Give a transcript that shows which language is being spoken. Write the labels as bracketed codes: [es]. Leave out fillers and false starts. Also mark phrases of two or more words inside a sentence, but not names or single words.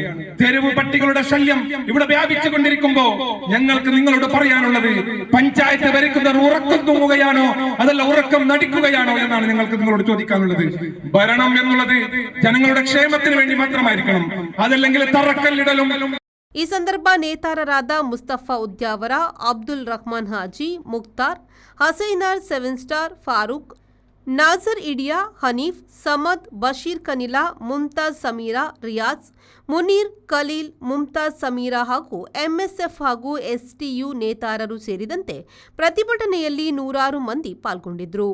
[ml] തെരുവ് പട്ടികളുടെ ശല്യം ഇവിടെ വ്യാപിച്ചുകൊണ്ടിരിക്കുമ്പോ ഞങ്ങൾക്ക് നിങ്ങളോട് പറയാനുള്ളത്, പഞ്ചായത്ത് ഭരിക്കുന്നവർ ഉറക്കം തൂങ്ങുകയാണോ അതല്ല ഉറക്കം നടിക്കുകയാണോ എന്നാണ് ഞങ്ങൾക്ക് നിങ്ങളോട് ചോദിക്കാനുള്ളത്. ഭരണം എന്നുള്ളത് ജനങ്ങളുടെ ക്ഷേമത്തിന് വേണ്ടി മാത്രമായിരിക്കണം, അതല്ലെങ്കിൽ തറക്കല്ലിടലും. [kn] ಈ ಸಂದರ್ಭ ನೇತಾರರಾದ ಮುಸ್ತಫಾ ಉದ್ಯಾವರ, ಅಬ್ದುಲ್ ರಹಮಾನ್ ಹಾಜಿ, ಮುಕ್ತಾರ್, ಹಸೈನಾರ್, 7 ಸ್ಟಾರ್, ಫಾರೂಕ್, ನಾಜರ್ ಇಡಿಯಾ, ಹನೀಫ್, ಸಮದ್, ಬಶೀರ್ ಕನಿಲಾ, ಮುಮ್ತಾಜ್ ಸಮೀರಾ, ರಿಯಾಜ್, ಮುನೀರ್, ಖಲೀಲ್, ಮುಮ್ತಾಜ್ ಸಮೀರಾ ಹಾಗೂ ಎಂಎಸ್ಎಫ್ ಹಾಗೂ ಎಸ್ಟಿಯು ನೇತಾರರು ಸೇರಿದಂತೆ ಪ್ರತಿಭಟನೆಯಲ್ಲಿ ನೂರಾರು ಮಂದಿ ಪಾಲ್ಗೊಂಡಿದ್ದರು.